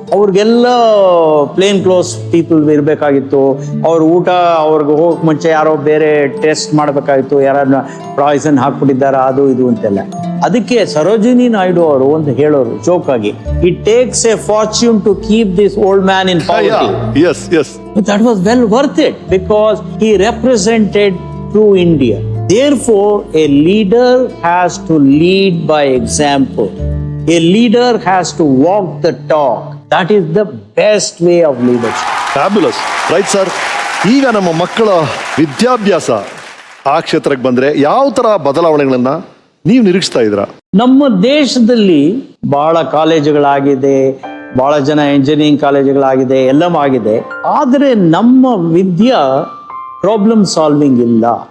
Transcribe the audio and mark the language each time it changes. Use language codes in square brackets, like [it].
[kn] ಅವ್ರಿಗೆಲ್ಲ [en] plain close people [kn] ಇರಬೇಕಾಗಿತ್ತು. ಅವ್ರ ಊಟ ಅವ್ರಿಗೆ ಹೋಗಕ್ಕೆ ಮುಂಚೆ ಯಾರೋ ಬೇರೆ ಟೆಸ್ಟ್ ಮಾಡಬೇಕಾಗಿತ್ತು, ಯಾರನ್ನ ಪಾಯ್ಸನ್ ಹಾಕ್ಬಿಟ್ಟಿದ್ದಾರ ಅದು ಇದು ಅಂತೆಲ್ಲ. ಅದಕ್ಕೆ ಸರೋಜಿನಿ ನಾಯ್ಡು ಅವರು ಒಂದು ಹೇಳೋರು ಜೋಕ್ ಆಗಿ, [en] It takes a fortune to keep this old man in poverty. That was well worth it because he represented true India. Therefore, a leader has to lead by example. A leader has to walk the talk. That is the best way of leadership. Fabulous, right sir. [kn] ಈಗ ನಮ್ಮ ಮಕ್ಕಳ ವಿದ್ಯಾಭ್ಯಾಸ ಆ ಕ್ಷೇತ್ರಕ್ಕೆ ಬಂದ್ರೆ ಯಾವ ತರ ಬದಲಾವಣೆಗಳನ್ನ ನೀವು ನಿರೀಕ್ಷಿಸ್ತಾ ಇದ್ದೀರಾ? ನಮ್ಮ ದೇಶದಲ್ಲಿ ಬಹಳ ಕಾಲೇಜುಗಳಾಗಿದೆ, ಬಹಳ ಜನ ಇಂಜಿನಿಯರಿಂಗ್ ಕಾಲೇಜುಗಳಾಗಿದೆ, ಎಲ್ಲವೂ ಆಗಿದೆ. ಆದರೆ ನಮ್ಮ ವಿದ್ಯಾ ಪ್ರಾಬ್ಲಮ್ ಸಾಲ್ವಿಂಗ್ ಇಲ್ಲ.